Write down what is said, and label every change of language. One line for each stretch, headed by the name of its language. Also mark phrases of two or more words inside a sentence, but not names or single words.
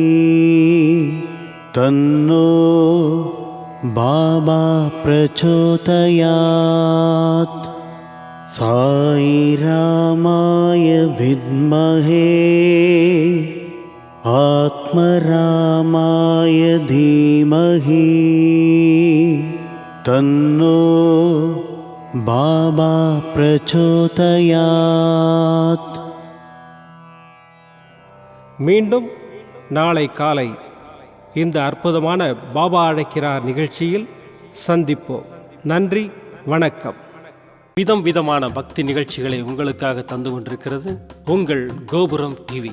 Sanskrit: तन्नो बाबा प्रचोदयात् साई रामाय विद्महे आत्मरामाय धीमहि तन्नो बाबा प्रचोदयात्.
Tamil: மீண்டும் நாளை காலை இந்த அற்புதமான பாபா அழைக்கிறார் நிகழ்ச்சியில் சந்திப்போம். நன்றி, வணக்கம். விதம் விதமான பக்தி நிகழ்ச்சிகளை உங்களுக்காக தந்து கொண்டிருக்கிறது உங்கள் கோபுரம் டிவி.